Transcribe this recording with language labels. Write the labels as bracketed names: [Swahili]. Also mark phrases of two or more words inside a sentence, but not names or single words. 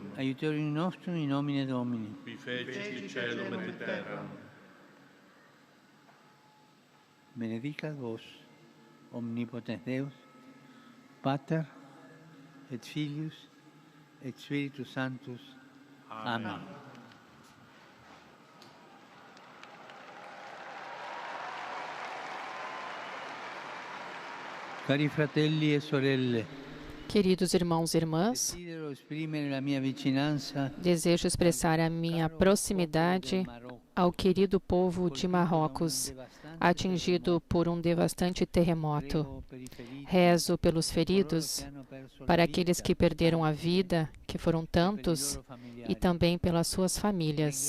[Latin] Aiuterium nostrum in nomine Domini. Qui fecit caelum et terram. Benedicat vos, omnipotens Deus, Pater et Filius et Spiritus Sanctus. Amen. [Italian] Cari fratelli e sorelle, [Portuguese] Queridos irmãos e irmãs, [Italian] desidero esprimere la mia vicinanza [Portuguese] desejo expressar a minha proximidade ao querido povo de Marrocos, atingido por um devastante terremoto. Rezo pelos feridos, para aqueles que perderam a vida, que foram tantos, e também pelas suas famílias.